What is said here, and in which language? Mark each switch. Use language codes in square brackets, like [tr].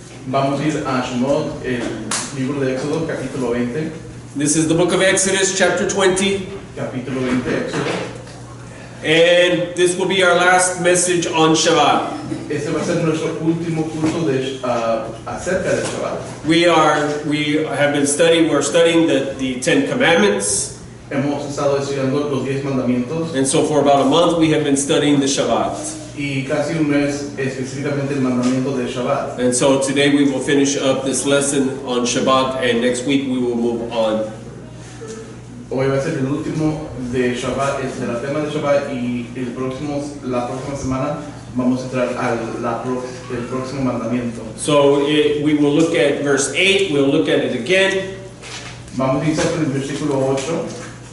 [es] Vamos a ir a Shemot, el libro de Éxodo, capítulo 20. [en] This is the book of Exodus, chapter 20. [es] Capítulo 20, Éxodo. [en] And this will be our last message on Shabbat. [es] Este va a ser nuestro último curso de, acerca del Shabbat. [en] We're studying the Ten Commandments. [es] Hemos estado estudiando los 10 mandamientos. [en] And so for about a month we have been studying the Shabbat. [es] Y casi un mes específicamente el mandamiento de Shabbat. [en] And so today we will finish up this lesson on Shabbat, and next week we will move on. [es] Hoy va a ser el último de Shabbat, es el tema de Shabbat, y la próxima semana vamos a entrar el próximo mandamiento. [en] So we will look at verse 8, we'll look at it again. [es] Vamos a iniciar con el versículo 8.